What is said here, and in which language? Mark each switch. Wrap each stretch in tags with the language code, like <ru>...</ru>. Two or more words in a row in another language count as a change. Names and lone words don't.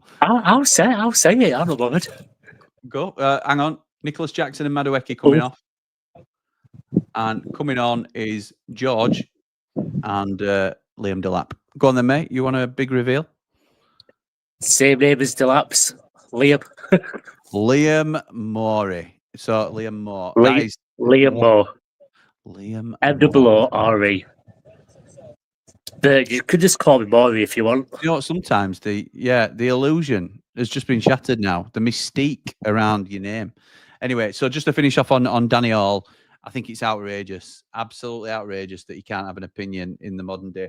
<en>I'll say it. I'm not bothered. Go. Hang on. Nicholas Jackson and Madueke coming off. And coming on is George and Liam Delap. Go on then, mate. You want a big reveal? Same name as Delap's. Liam. Liam Moorey. So, Liam Moore. Liam Moore. Liam M-O-O-R-E. You could just call me Moorey if you want. You know what? Sometimes the illusion has just been shattered now. The mystique around your name. Anyway, so just to finish off on Danny Hall, I think it's outrageous, absolutely outrageous that you can't have an opinion in the modern day.</en>